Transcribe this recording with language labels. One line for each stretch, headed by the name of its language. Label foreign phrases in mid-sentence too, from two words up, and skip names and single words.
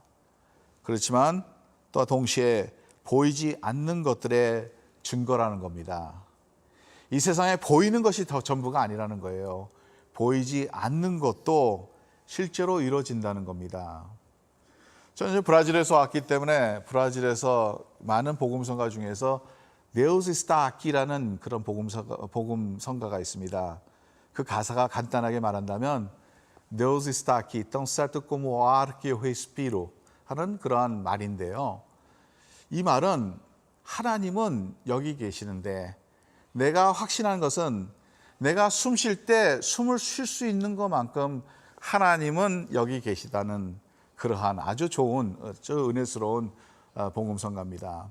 Korean: 그렇지만 또 동시에 보이지 않는 것들의 증거라는 겁니다. 이 세상에 보이는 것이 더 전부가 아니라는 거예요. 보이지 않는 것도 실제로 이루어진다는 겁니다. 저는 브라질에서 왔기 때문에 브라질에서 많은 복음성가 중에서
Portuguese: Deus está aqu
Korean: 이라는 그런 복음성가가 있습니다. 그 가사가 간단하게 말한다면
Portuguese: Deus está aqui, tão certo como o ar que eu respiro
Korean: 하는 그러한 말인데요. 이 말은 하나님은 여기 계시는데 내가 확신하는 것은 내가 숨 쉴 때 숨을 쉴 수 있는 것만큼 하나님은 여기 계시다는 그러한 아주 좋은, 아주 은혜스러운 복음성가입니다.